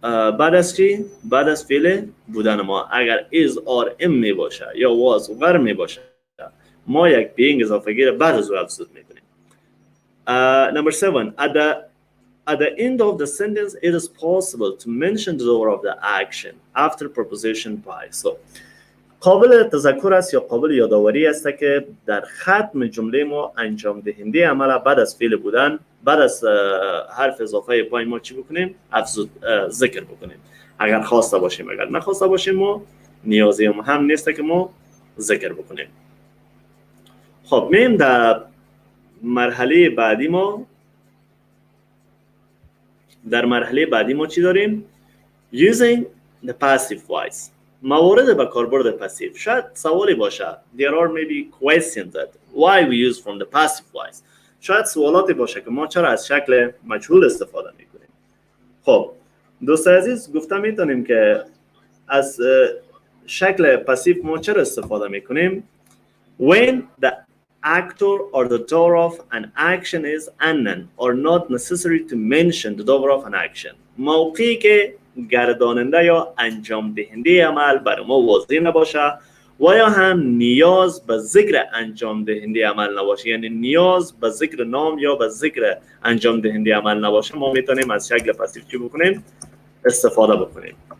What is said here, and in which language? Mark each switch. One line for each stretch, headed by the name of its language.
Persian: بعد از چی؟ بعد از فعل بودن ما اگر is or am می باشه یا was were می باشه ما یک being اضافگی را بعد از او افزود میکنیم.
English: Number 7. At the end of the sentence, it is possible to mention the door of the action after preposition by.
Persian: So, قابل تذکر است یا قابل یادآوری است که در ختم جمله ما انجام دهنده عمل بعد از فعل بودن بعد از حرف اضافه پای ما چی بکنیم؟ افزود ذکر بکنیم. اگر خواسته باشیم اگر نخواسته باشیم ما نیازی هم نیست که ما ذکر بکنیم. خب میم در مرحله بعدی ما چی داریم؟
English: Using the passive voice.
Persian: موارد به کاربرد پسیو. شاید سوالی باشه.
English: There are maybe questions that why we use from the passive voice.
Persian: شاید سوالاتی باشه که ما چرا از شکل مجهول استفاده میکنیم. خب دوست عزیز گفته میتونیم که از شکل پسیو ما چرا استفاده میکنیم؟
English: When the actor or the door of an action is unknown or not necessary to mention the door of an action.
Persian: موقعی که گرداننده یا انجام دهنده عمل بر ما واضح نباشه و یا هم نیاز به ذکر انجام دهنده عمل نباشه یعنی نیاز به ذکر نام یا به ذکر انجام دهنده عمل نباشه ما میتونیم از شکل پسیو چی بکنیم؟ استفاده بکنیم.